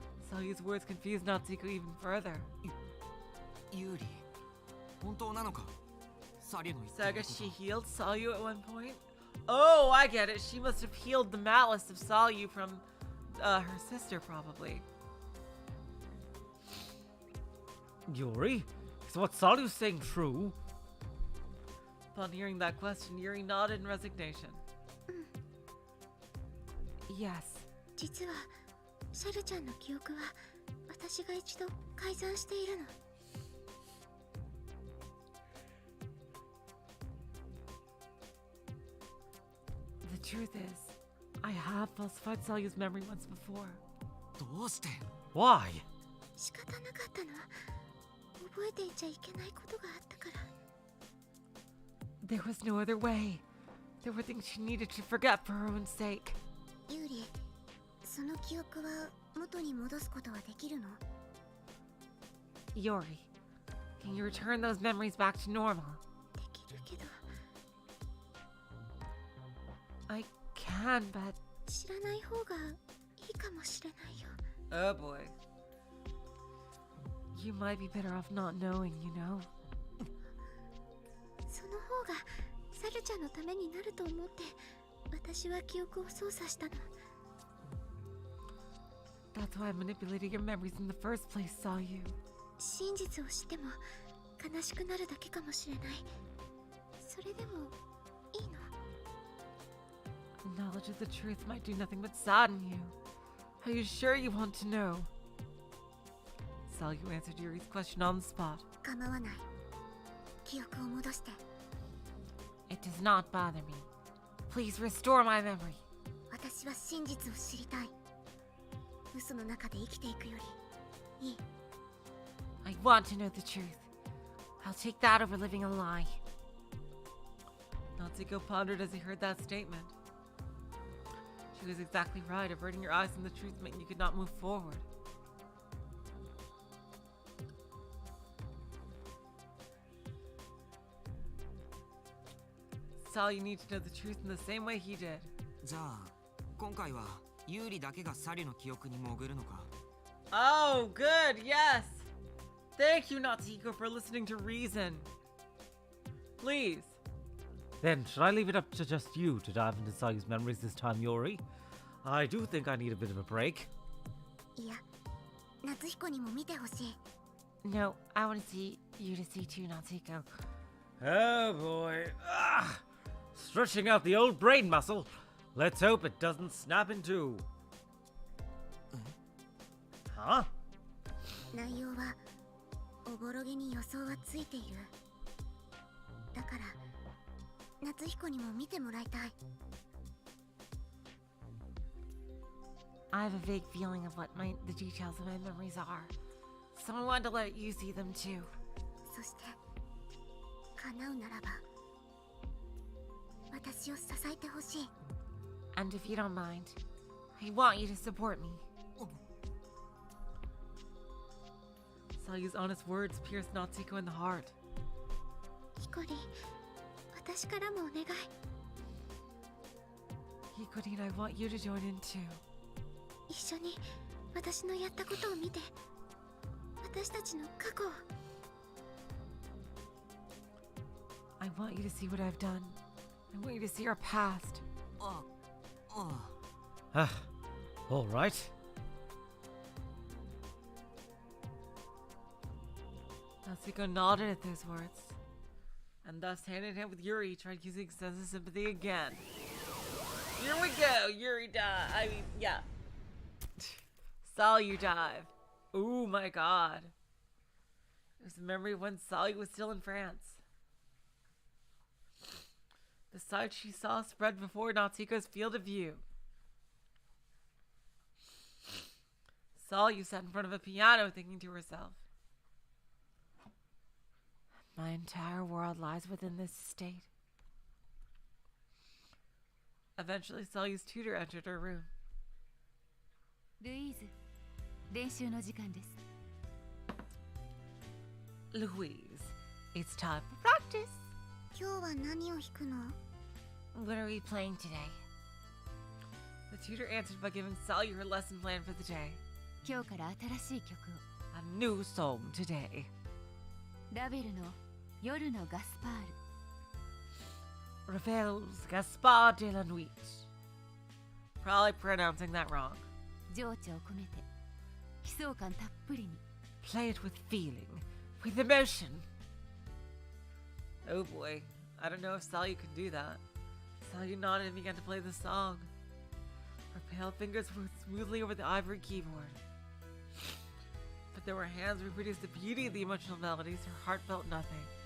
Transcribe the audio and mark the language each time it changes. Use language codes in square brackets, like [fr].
[en] Salyu's words confused Natsuko even further. [ja] ユーリ本当なのかサリの言ってる [en] So I こ guess と she healed Salyu at one point? Oh, I get it. She must have healed the malice of Salyu from her sister, probably. Yuri? Is what Salyu's saying true? Upon hearing that question, Yuri nodded in resignation. Yes. [ja] 実はシャルちゃんの記憶は私が一度改ざんしているの。 [en] The truth is, I have falsified Salyu's memory once before. [ja] どうして？ [en] Why? [ja] 仕方なかったの。覚えていちゃいけないことがあったから。 [en] There was no other way. There were things she needed to forget for her own sake. [ja] ユーリ、その記憶は元に戻すことはできるの？ [en] Yuri, can you return those memories back to normal? [ja] できるけど。 [en] I can, but... [ja] 知らない方がいいかもしれないよ。 [en] Oh boy. You might be better off not knowing, you know? [ja] その方がサルちゃんのためになると思って私は記憶を操作したの。 [en] That's why I manipulated your memories in the first place, saw you. [ja] 真実を知っても悲しくなるだけかもしれない。それでもいいの？ [en] Knowledge of the truth might do nothing but sadden you. Are you sure you want to know? Salyu answered Yuri's question on the spot. [ja] 構わない。記憶を戻して。 [en] It does not bother me. Please restore my memory. [ja] 私は真実を知りたい。嘘の中で生きていくよりいい。 [en] I want to know the truth. I'll take that over living a lie. Natsuko pondered as he heard that statement. She was exactly right. Averting your eyes from the truth meant you could not move forward. Sal, you need to know the truth in the same way he did. [ja] じゃあ今回はユーリだけがサリの記憶に潜るのか？ [en] Oh, good, yes! Thank you, Natsuko, for listening to reason. Please. Then, should I leave it up to just you to dive into Salyu's memories this time, Yuri? I do think I need a bit of a break. [ja] いや、夏彦にも見てほしい。 [en] No, I want to see you to see too, Natsuko. Oh boy. Ah! Stretching out the old brain muscle. Let's hope it doesn't snap in two. Huh? [ja] 内容はおぼろげに予想はついている。だから夏彦にも見てもらいたい。 [en] I have a vague feeling of what the details of my memories are. So I wanted to let you see them too. [ja] そして叶うならば私を支えてほしい。 [en] And if you don't mind, I want you to support me. Salyu's honest words pierced Natsuko in the heart. [ja] ヒコリン、私からもお願い。 [en] Hikorin, I want you to join in too. [ja] 一緒に私のやったことを見て、私たちの過去を。 [en] I want you to see what I've done. I want you to see our past. あ、あ。 Ah, all right. Natsuko nodded at those words, and thus hand in hand with Yuri tried using sense of sympathy again. Here we go, Yuri dive. I mean, yeah. Salyu dive. Oh my god. It was a memory of when Salyu was still in France. The sight she saw spread before Natsuko's field of view. Salyu sat in front of a piano thinking to herself, my entire world lies within this state. Eventually, Salyu's tutor entered her room. [ja] ルイーズ、練習の時間です。 [en] Louise, it's time for practice. [ja] 今日は何を弾くの？ [en] What are we playing today? The tutor answered by giving Salyu her lesson plan for the day. [ja] 今日から新しい曲を。 [en] A new song today. [ja] ラベルの夜のガスパール。 [en] Ravel's Gaspard de la Nuit. Probably pronouncing that wrong. [ja] 情緒を込めて悲壮感たっぷりに。 [en] Play it with feeling, with emotion. Oh boy. I don't know if Salyu could do that. Salyu nodded and began to play the song. Her pale fingers moved smoothly over the ivory keyboard. But though her hands reproduced the beauty of the emotional melodies, her heart felt nothing.